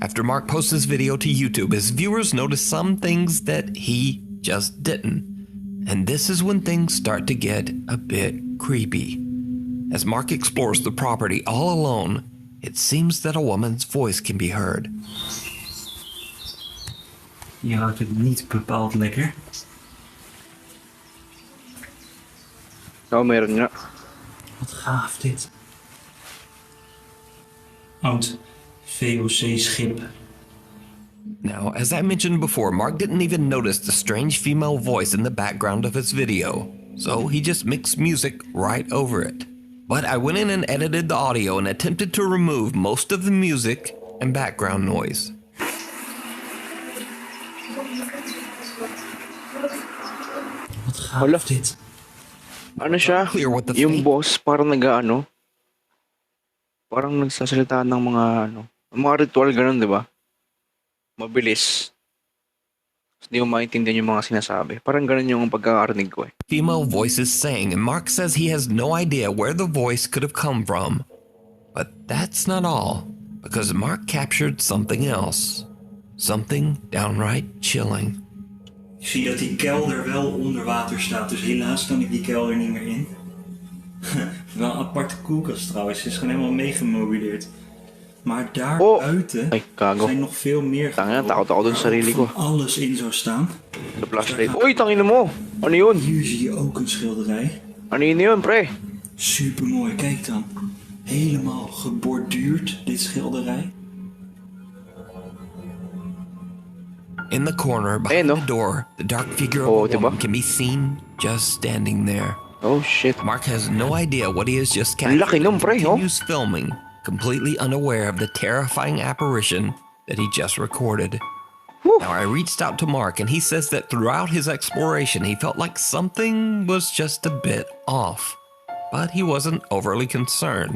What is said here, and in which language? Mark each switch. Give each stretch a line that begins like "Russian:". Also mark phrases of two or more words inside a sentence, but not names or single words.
English: After Mark posts this video to YouTube, his viewers notice some things that he just didn't. And this is when things start to get a bit creepy. As Mark explores the property all alone, It seems that a woman's voice can be heard.
Dutch: Je houdt het niet bepaald lekker.
Filipino: Oo, meron nga.
Dutch: Wat gaaf dit. Oud VOC-schip.
English: Now, as I mentioned before, Mark didn't even notice the strange female voice in the background of his video, so he just mixed music right over it. But I went in and edited the audio and attempted to remove most of the music and background noise.
Dutch: Wat gaaf
Filipino: Hala.
Dutch: dit.
Filipino: Ano siya?
English: Clear what the
Filipino: Yung fake- boss parang nag-ano? Parang nagsasalita ng mga ano, mga ritual ganun, di ba? Mabilis. Hindi mo maintindihan yung mga sinasabi. Parang ganun yung pagkakarinig ko eh.
English: Female voices sang, and Mark says he has no idea where the voice could have come from. But that's not all, because Mark captured something else. Something downright chilling.
Dutch: Ik zie dat die kelder wel onder water staat, dus helaas kan ik die kelder niet meer in. Wel een aparte koelkast trouwens, het is gewoon helemaal meegemobileerd. Maar daar Oh! buiten
Filipino: Ay, kago.
Dutch: zijn nog veel meer
Filipino: Tanga,
Dutch: gebouwen
Filipino: takot ako dun sa sarili ko.
Dutch: waar alles in zou staan.
English: The flashlight.
Filipino: Uy, tangina mo! Ano yun?
Dutch: Hier zie je ook een schilderij.
Filipino: Ano yun, pre?
Dutch: Super mooi, kijk dan. Helemaal geborduurd, dit schilderij.
English: In the corner behind
Filipino: Ayan, no?
English: the door, the dark figure of Oh, a
Filipino: diba?
English: woman can be seen just standing there. Oh, shit. Mark has no idea what he has just
Filipino: Ang
English: captured
Filipino: laki nun,
English: and
Filipino: pre, oh.
English: continues filming, completely unaware of the terrifying apparition that he just recorded. Whew. Now, I reached out to Mark, and he says that throughout his exploration, he felt like something was just a bit off, but he wasn't overly concerned.